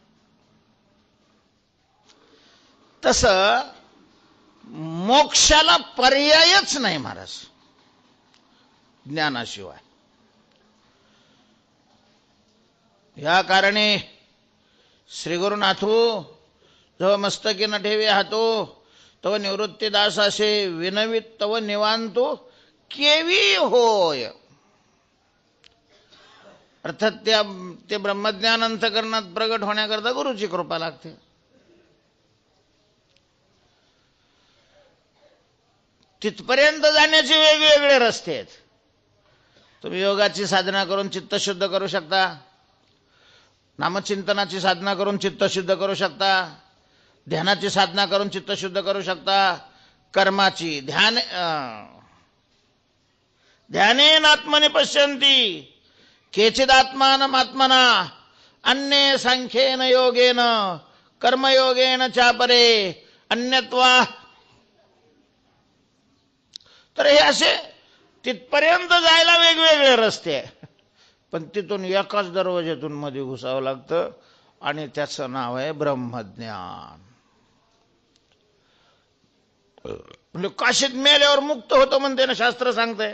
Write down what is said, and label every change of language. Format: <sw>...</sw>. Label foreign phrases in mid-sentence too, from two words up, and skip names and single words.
<mr>तसं मोक्षाला पर्यायच नाही महाराज ज्ञानाशिवाय. या कारणे श्री गुरुनाथू जव मस्तकी न ठेवे हातो तव निवृत्तीदास असे विनवित तव निवांतो केवी होय. अर्थात ते ब्रह्मज्ञान अंतःकरणात प्रगट होण्याकरता गुरुची कृपा लागते. तिथपर्यंत जाण्याचे वेगवेगळे रस्ते आहेत. तुम्ही योगाची साधना करून चित्त शुद्ध करू शकता, नामचिंतनाची साधना करून चित्त शुद्ध करू शकता, ध्यानाची साधना करून चित्त शुद्ध करू शकता, कर्माची</mr> <sa>ध्यानेन आत्मनि पश्यन्ति केचिदात्मानम् आत्मना अन्ये सांख्येन योगेन कर्मयोगेन चापरे अन्यत्वा.</sa> <mr>तर हे असे तिथपर्यंत जायला वेगवेगळे रस्ते आहे, पण तिथून एकाच दरवाज्यातून मध्ये घुसावं लागतं आणि त्याचं नाव आहे ब्रह्मज्ञान. म्हणजे काशीत मेल्यावर मुक्त होतो म्हणते ना शास्त्र सांगतंय.</mr>